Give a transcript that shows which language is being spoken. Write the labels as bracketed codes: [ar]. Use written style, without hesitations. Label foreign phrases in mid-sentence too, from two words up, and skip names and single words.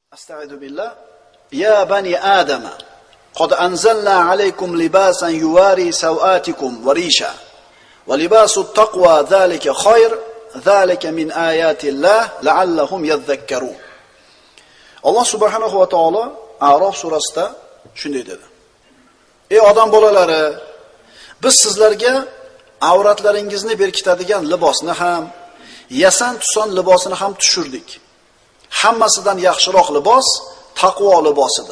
[ar] أستعيذ بالله. يا بني آدم قد أنزلنا عليكم لباسا يواري سوآتكم وريشا. ولباس التقوى ذلك خير ذلك من آيات الله لعلهم يذكرون. [uz] Alloh [ar] سبحانه وتعالى [uz] A'rof surasida shunday dedi. Ey odam bolalari, biz sizlarga avratlaringizni berkitadigan libosni ham, yasan tuson libosini ham tushirdik. Hammasidan yaxshiroq libos taqvo libosidir.